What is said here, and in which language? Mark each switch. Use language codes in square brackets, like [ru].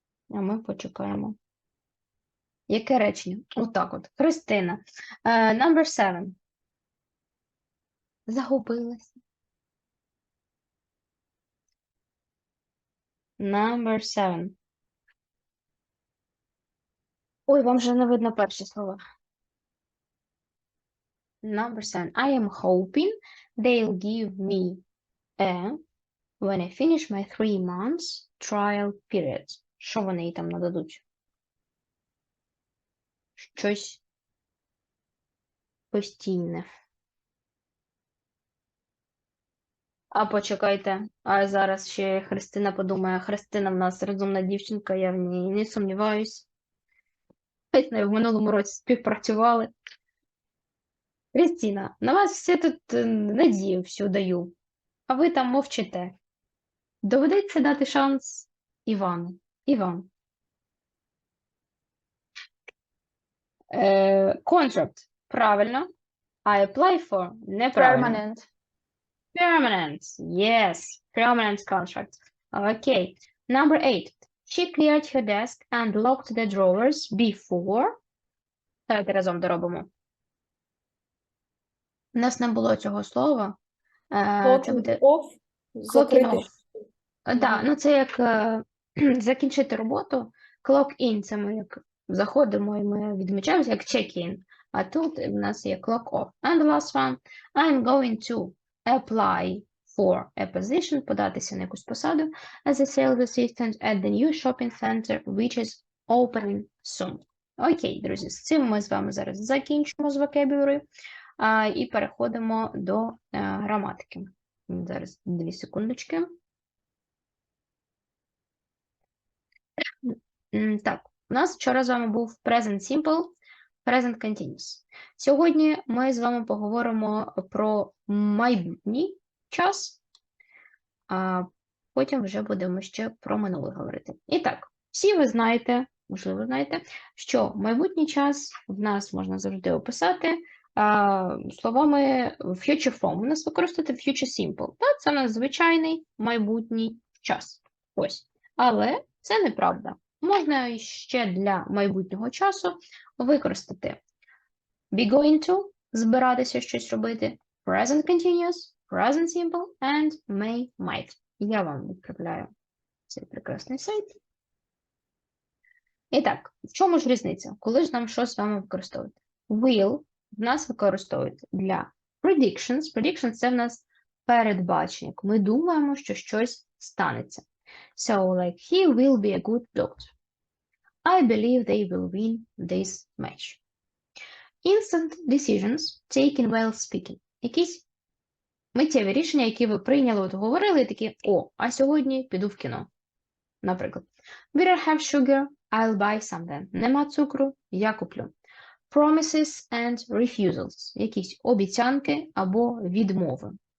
[uk] А ми почекаємо. Яке речення? Отак от. Христина. [en] Number 7. [uk] Загубилася. [en] Number 7. [uk] Ой, вам вже не видно перші слова. [en] Number 7. I am hoping they'll give me a when I finish my 3 months trial period. [uk] Що вони їй там нададуть? Щось постійне. А почекайте, а зараз ще Христина подумає. Христина в нас розумна дівчинка, я в ній не сумніваюсь. Ми з нею в минулому році співпрацювали. Христина, на вас все тут надію всю даю, а ви там мовчите. Доведеться дати шанс Івану. Іван. [en] Contract. [uk] Правильно. [en] I apply for. [uk] Неправильно. [en] Permanent. Permanent. Yes. Permanent contract. Okay. Number 8. She cleared her desk and locked the drawers before. [uk] Давайте разом доробимо. У нас не було цього слова. Це буде [en] Off, clocking [uk] закрити. [en] off. [uk] Так, ну це як закінчити роботу. Clock in, це ми як заходимо і ми відмічаємося, як check-in. А тут в нас є clock off. [en] And the last one. I'm going to apply for a position, [uk] податися на якусь посаду [en] as a sales assistant at the new shopping center, which is opening soon. [uk] Окей, друзі, з цим ми з вами зараз закінчимо з vocabulary і переходимо до граматики. Зараз 2 секундочки. Так, у нас вчора з вами був present simple, present continuous. Сьогодні ми з вами поговоримо про майбутній час, а потім вже будемо ще про минуле говорити. І так, всі ви знаєте, можливо знаєте, що майбутній час в нас можна завжди описати словами future form. У нас використати future simple. Так, це у нас звичайний майбутній час. Ось. Але це неправда. Можна ще для майбутнього часу використати be going to, збиратися щось робити, present continuous, present simple and may, might. Я вам відправляю цей прекрасний сайт. І так, в чому ж різниця? Коли ж нам що з вами використовувати? Will в нас використовують для predictions. Predictions – це в нас передбачення. Ми думаємо, що щось станеться. [en] So, like, he will be a good doctor. I believe they will win this match. Instant decisions taken while speaking. [uk] Якісь миттєві рішення, які ви прийняли, от говорили, і такі, о, а сьогодні піду в кіно. [en] Наприклад, we don't have sugar, I'll buy some then. [uk] Нема цукру, я куплю. [en] Promises and refusals. [uk] Якісь обіцянки або відмови.